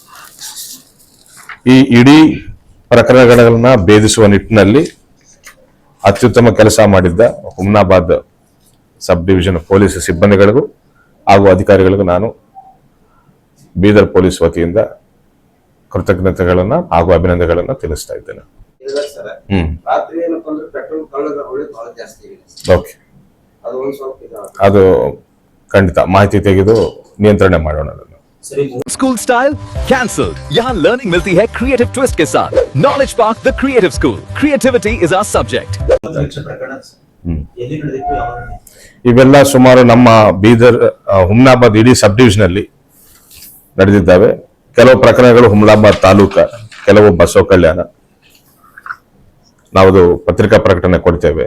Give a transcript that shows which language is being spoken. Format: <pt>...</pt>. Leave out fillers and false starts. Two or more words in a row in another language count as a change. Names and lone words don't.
<kn>ಈ ಇಡೀ ಪ್ರಕರಣಗಳನ್ನ ಭೇದಿಸುವ ನಿಟ್ಟಿನಲ್ಲಿ ಅತ್ಯುತ್ತಮ ಕೆಲಸ ಮಾಡಿದ್ದ ಹುಮ್ನಾಬಾದ್ ಸಬ್ ಡಿವಿಷನ್ ಪೊಲೀಸ್ ಸಿಬ್ಬಂದಿಗಳಿಗೂ ಹಾಗೂ ಅಧಿಕಾರಿಗಳಿಗೂ ನಾನು ಬೀದರ್ ಪೊಲೀಸ್ ವತಿಯಿಂದ ಕೃತಜ್ಞತೆಗಳನ್ನ ಹಾಗೂ ಅಭಿನಂದನೆಗಳನ್ನ ತಿಳಿಸ್ತಾ ಇದ್ದೇನೆ. ಓಕೆ, ಅದು ಖಂಡಿತ ಮಾಹಿತಿ ತೆಗೆದು ನಿಯಂತ್ರಣೆ ಮಾಡೋಣ.</kn> <en>school style cancel.</en> <hi>यहाँ लर्निंग मिलती है</hi> <en>creative twist</en> <hi>के साथ। नॉलेज पार्क द क्रिएटिव स्कूल,</hi> <en>creativity is our subject.</en> <kn>ಇವೆಲ್ಲ ಸುಮಾರು ನಮ್ಮ ಬೀದರ್ ಹುಮ್ನಾಬಾದ್ ಇಡೀ ಸಬ್ ಡಿವಿಷನ್ ಅಲ್ಲಿ ನಡೆದಿದ್ದಾವೆ. ಕೆಲವು ಪ್ರಕರಣಗಳು ಹುಮ್ನಾಬಾದ್ ತಾಲೂಕ, ಕೆಲವು ಬಸವ ಕಲ್ಯಾಣ. ನಾವು ಪತ್ರಿಕಾ ಪ್ರಕಟಣೆ ಕೊಡ್ತೇವೆ.</kn>